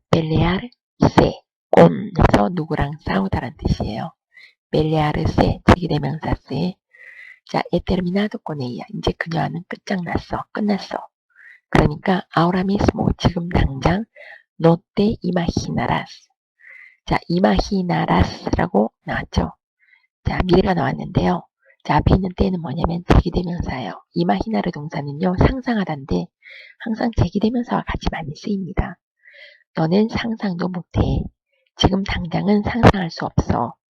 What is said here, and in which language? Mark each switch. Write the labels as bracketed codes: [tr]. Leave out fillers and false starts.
[es] pelearse con [ko] 해서 누구랑 싸우다란 뜻이에요. pelearse 제기대명사세. [es] 자, he terminado con ella. [ko] 이제 그녀와는 끝장났어. 끝났어. 그러니까 [es] ahora mismo [ko] 지금 당장 [es] no te imaginarás. [ko] 자, imaginarás라고 나왔죠. 자, 미래가 나왔는데요. 자, 앞에 있는 때는 뭐냐면 제기대명사예요. 이마히나르 동사는요, 상상하다인데 항상 제기대명사와 같이 많이 쓰입니다. 너는 상상도 못해. 지금 당장은 상상할 수 없어.